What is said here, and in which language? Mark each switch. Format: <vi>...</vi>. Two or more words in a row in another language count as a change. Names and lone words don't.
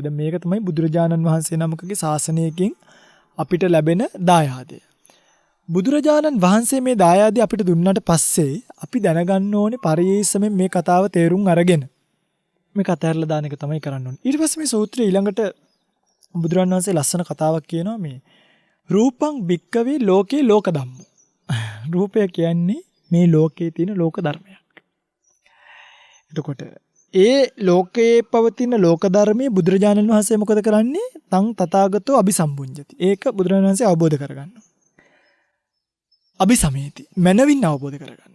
<si>දැන් මේක තමයි බුදුරජාණන් වහන්සේ නමකගේ ශාසනයකින් අපිට ලැබෙන දායාදය. බුදුරජාණන් වහන්සේ මේ දායාදය අපිට දුන්නාට පස්සේ අපි දැනගන්න ඕනේ පරියේෂමෙන් මේ කතාව තේරුම් අරගෙන මේක අතහැරලා දාන එක තමයි කරන්න ඕනේ. ඊට පස්සේ මේ සූත්‍රය ඊළඟට බුදුරජාණන් වහන්සේ ලස්සන කතාවක් කියනවා මේ</si> <pi>රූපං භික්කවේ ලෝකේ ලෝක ධම්මෝ.</pi> <si>රූපය කියන්නේ මේ ලෝකේ තියෙන ලෝක ධර්මයක්. එතකොට ඒ ලෝකයේ පවතින ලෝක ධර්මයේ බුදුරජාණන් වහන්සේ මොකද කරන්නේ?</si> <pi>තං තථාගතෝ අபிසම්බුඤ්ජති.</pi> <si>ඒක බුදුරජාණන් වහන්සේ අවබෝධ කරගන්නවා. අபிසමේති. මනවින් අවබෝධ කරගන්නවා.</si>